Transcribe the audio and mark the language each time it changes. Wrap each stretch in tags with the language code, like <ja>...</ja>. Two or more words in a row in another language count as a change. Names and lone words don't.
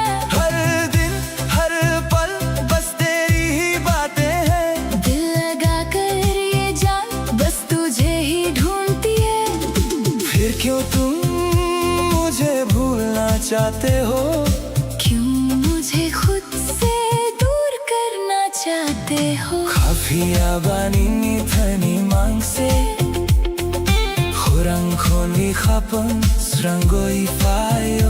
<hi>हर दिन हर पल बस तेरी ही बातें हैं दिल लगा कर ये जान बस तुझे ही ढूंढती है फिर क्यों तुम मुझे भूलना चाहते हो क्यों</hi> <trp>Kapia banini thani mangse Khurang khoni khapan srangoi fayo</trp>